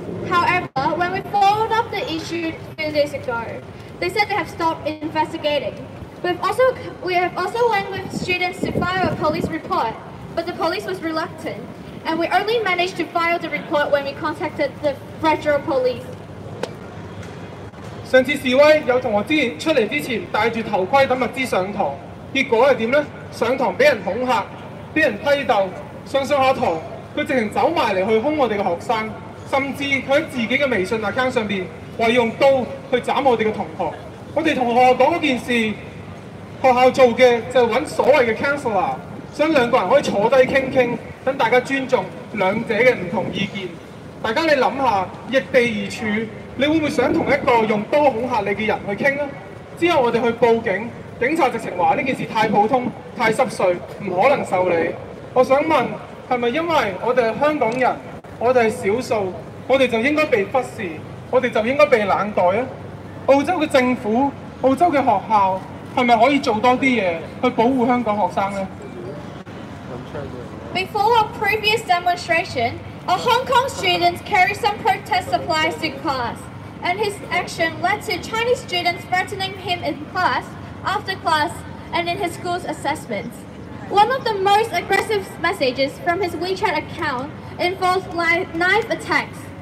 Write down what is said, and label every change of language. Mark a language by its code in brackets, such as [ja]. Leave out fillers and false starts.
[en] However, when we followed up the issue 2 days ago, they said they have stopped investigating. We have also went with students to file a police report, but the police was reluctant, and we only managed to file the report when we contacted the federal police. [yue] 上次示威有同學出嚟之前戴住頭盔等物資上堂，結果係點呢？上堂俾人恐嚇，俾人批鬥，上下堂佢直情走埋嚟去兇我哋嘅學生，甚至佢喺自己嘅微信 account 上邊話用刀去斬我哋嘅同學。我哋同學校講嗰件事，學校做嘅就係揾所謂嘅 counselor， 想兩個人可以坐低傾，等大家尊重兩者嘅唔同意見。大家你諗下，易地而處，你會唔會想同一個用刀恐嚇你嘅人去傾呢？之後我哋去報警，警察直情話呢件事太普通、太濕碎，唔可能受理。我想問，係咪因為我哋係香港人，我哋係少數，我哋就應該被忽視，我哋就應該被冷待啊？澳洲嘅政府、澳洲嘅學校係咪可以做多啲嘢去保護香港學生呢？ [en] Before a previous demonstration, a Hong Kong student carried some protest supplies to class, and his action led to Chinese students threatening him in class, after class, and in his school's assessments. One of the most aggressive messages from his WeChat account involved knife attacks.